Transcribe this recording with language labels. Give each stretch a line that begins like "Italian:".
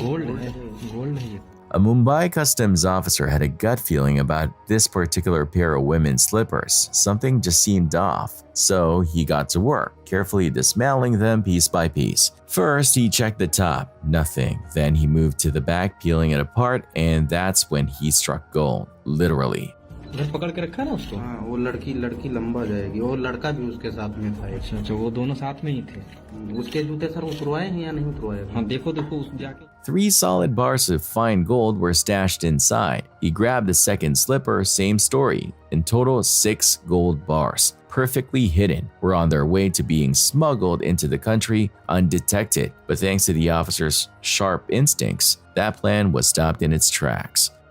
English: A Mumbai customs officer had a gut feeling about this particular pair of women's slippers. Something just seemed off, so he got to work, carefully dismantling them piece by piece. First, he checked the top, nothing. Then he moved to the back, peeling it apart, and that's when he struck gold, literally.
Hindi: पकड़ के रखा ना उसको हाँ वो लड़की लंबा जाएगी और लड़का भी उसके साथ में था अच्छा वो दोनों साथ में ही थे उसके जूते सर उतरवाए हैं या नहीं उतरवाए हाँ देखो उस जाके
English: 3 solid bars of fine gold were stashed inside. He grabbed the second slipper, same story. In total, 6 gold bars, perfectly hidden, were on their way to being smuggled into the country undetected. But thanks to the officer's sharp instincts, that plan was stopped in its tracks.